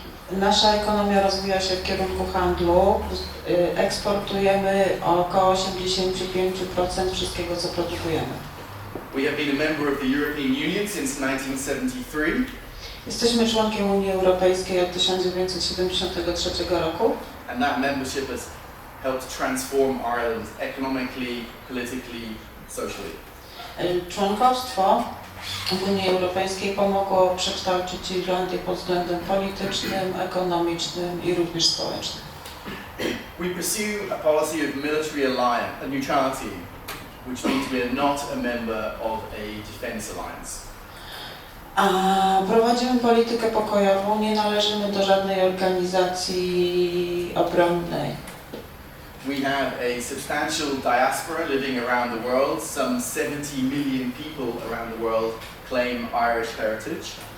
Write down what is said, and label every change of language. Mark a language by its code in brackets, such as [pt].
[pl] Nasza ekonomia rozwija się w kierunku handlu. Eksportujemy około 85% wszystkiego, co produkujemy. [en] We have been a member of the European Union since 1973. [pl] Jesteśmy członkiem Unii Europejskiej od 1973 roku. [en] And that membership has helped transform Ireland economically, politically, socially. [pl] Członkostwo w Unii Europejskiej pomogło przekształcić Irlandię pod względem politycznym, ekonomicznym i również społecznym. [en] We pursue a policy of military neutrality, which means we are not a member of a defence alliance. [pl] Prowadzimy politykę pokojową, nie należymy do żadnej organizacji obronnej. [en] We have a substantial diaspora living around the world. Some 70 million people around the world claim Irish heritage.